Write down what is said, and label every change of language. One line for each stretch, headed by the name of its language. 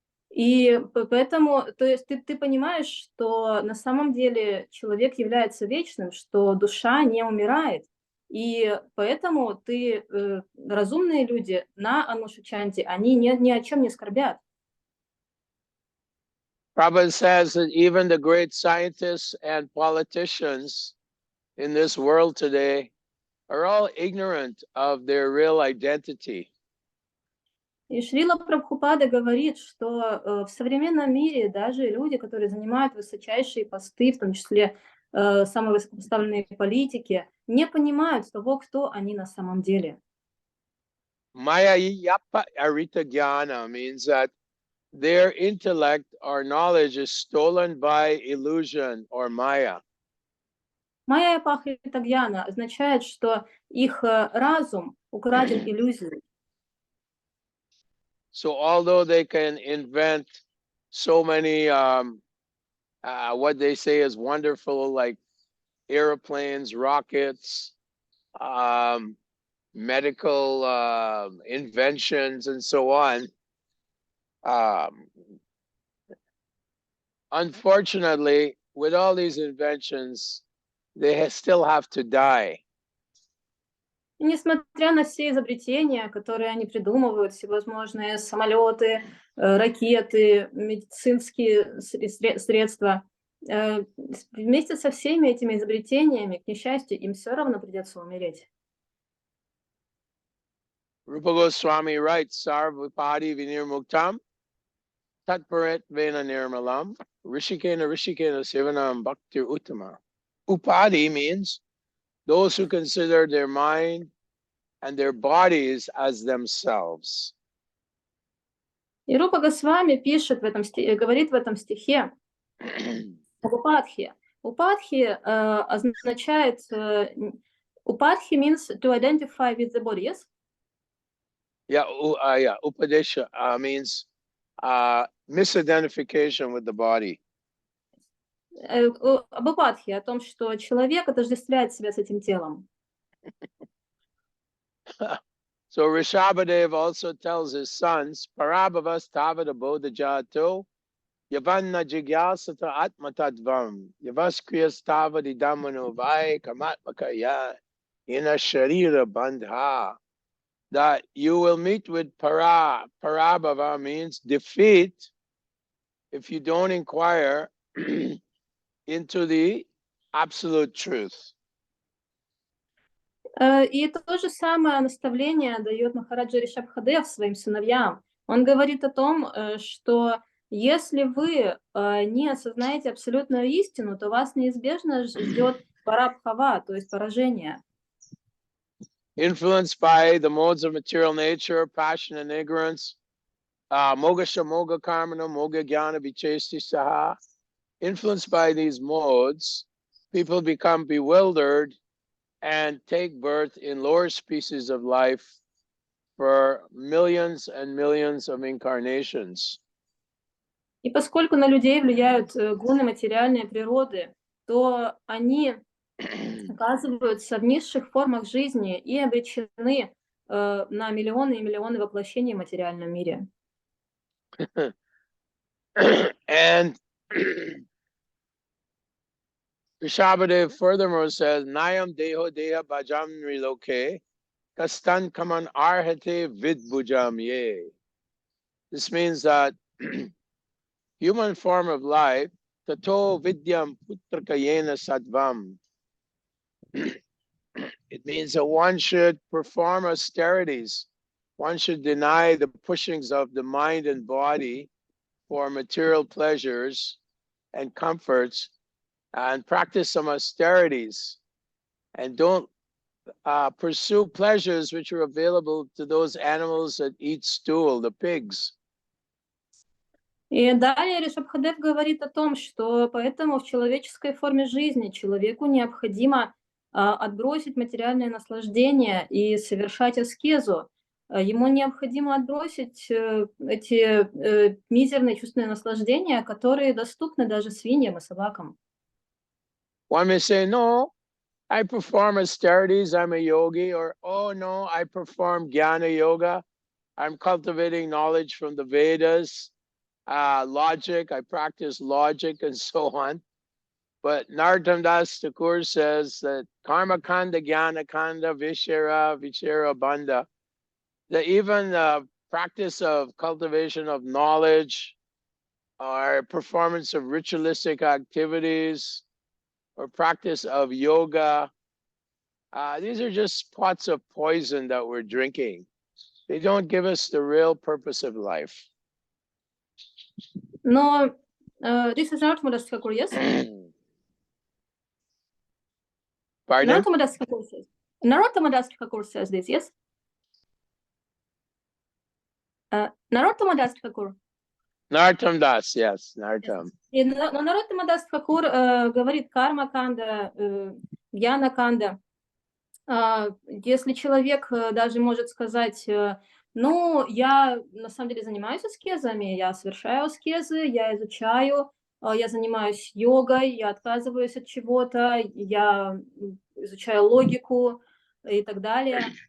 Russian: И поэтому, то есть ты понимаешь, что на самом деле человек является вечным, что душа не умирает. И поэтому разумные люди на Анушачанте, они ни о чем не скорбят.
English: Prabhupada says that even the great scientists and politicians in this world today are all ignorant of their real identity.
Russian: И Шрила Прабхупада говорит, что в современном мире даже люди, которые занимают высочайшие посты, в том числе самые высокопоставленные политики, не понимают того, кто они на самом деле.
Sanskrit: Maya yapa arita jnana
English: means that their intellect or knowledge is stolen by illusion or maya.
Sanskrit: Майя пахрита гьяна
Russian: означает, что их разум украден иллюзией.
English: So although they can invent so many, what they say is wonderful, like airplanes, rockets, medical inventions, and so on, unfortunately, with all these inventions, they still have to die.
Russian: И несмотря на все изобретения, которые они придумывают, всевозможные самолеты, ракеты, медицинские средства, вместе со всеми этими изобретениями, к несчастью, им все равно придется умереть.
English: Rupa Goswami writes,
Sanskrit: Sarvapadi vinir muktam, tatparet vena nirmalam, rishikena sivanam bhaktir uttama.
English: Upadi means those who consider their mind and their bodies as themselves.
Russian: И Рупа Госвами пишет в этом стихе, говорит в этом стихе об упадхи. Упадхи означает,
English: упадхи means to identify with the body, yes? Yeah, upadesha means misidentification with the body.
Russian: Об упадхе, о том, что человек отождествляет себя с этим телом.
English: So Rishabhadev also tells his sons,
Sanskrit: Parabhavas tavada bodhajato, yavanna jigyasata atmatadvam, yavaskriyas tavadi damano vai kamatmakaya, ina sharira bandha.
English: That you will meet with Parabhava means defeat if you don't inquire into the absolute truth.
Russian: И то же самое наставление дает Махараджа Ришабхадев своим сыновьям. Он говорит о том, что Если вы не осознаете абсолютную истину, то вас неизбежно ждет парабхава, то есть поражение.
English: Influenced by the modes of material nature, passion and ignorance,
Sanskrit: mogasha moga karmana moga jnana vichesti saha.
English: Influenced by these modes, people become bewildered and take birth in lower species of life for millions and millions of incarnations.
Russian: И поскольку на людей влияют гуны материальной природы, то они оказываются в низших формах жизни и обречены на миллионы и миллионы воплощений в материальном мире.
English: And Rishabhadev furthermore says,
Sanskrit: Nayam deho deha bhajam riloke, kastan kaman arhate vid bhujam ye.
English: This means that human form of life,
Sanskrit: tato vidyam putrakayena sattvam.
English: It means that one should perform austerities. One should deny the pushings of the mind and body for material pleasures and comforts, and practice some austerities, and don't pursue pleasures which are available to those animals that eat stool, the pigs.
Russian: И далее Ришабхадев говорит о том, что поэтому в человеческой форме жизни человеку необходимо отбросить материальное наслаждение и совершать аскезу. Ему необходимо отбросить эти мизерные чувственные наслаждения, которые доступны даже свиньям и собакам.
English: One may say, no, I perform austerities, I'm a yogi, or, oh no, I perform jnana yoga, I'm cultivating knowledge from the Vedas, logic, I practice logic, and so on. But Narottam Das Thakur says that
Sanskrit: karma kanda, jnana kanda, vichara bandha,
English: that even the practice of cultivation of knowledge or performance of ritualistic activities or practice of yoga, these are just pots of poison that we're drinking. They don't give us the real purpose of life. Но this is Narottam Das Thakur, yes? Pardon? Narottam Das Thakur says. Narottam Das Thakur says this, yes?
Russian: Наротtam Das Thakur.
English: Narottam Das, yes, Narottam.
Russian: И Наротtam Das Thakur говорит
Sanskrit: карма канда, гьяна канда.
Russian: Если человек даже может сказать, ну, я на самом деле занимаюсь аскезами, я совершаю аскезы, я изучаю, я занимаюсь йогой, я отказываюсь от чего-то, я изучаю логику и так далее.